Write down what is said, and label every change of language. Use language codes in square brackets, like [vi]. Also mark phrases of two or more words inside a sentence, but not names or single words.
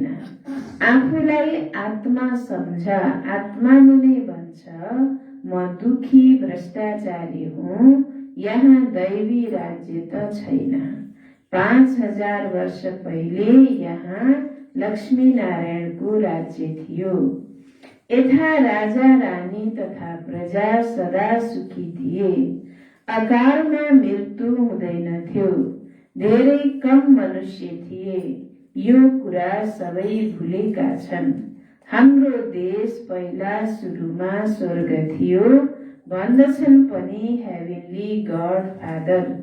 [ne] आफूलाई आत्मा सम्झ। आत्माले नै भन्छ, म दुखी भ्रष्टाचारी हुँ, यहाँ दैवी राज्य त छैन। 5000 वर्ष पहिले यहाँ लक्ष्मी नारायणको राज्य थियो। यथा राजा रानी तथा प्रजा सदा सुखी थिए। अकालमा मृत्यु हुँदैन थियो। धेरै कम मनुष्य थिए। यो कुरा सबै भुलेका छन्। हाम्रो देश पहिला सुरुमा स्वर्ग थियो भन्दछन् पनि [en] Heavenly God Father.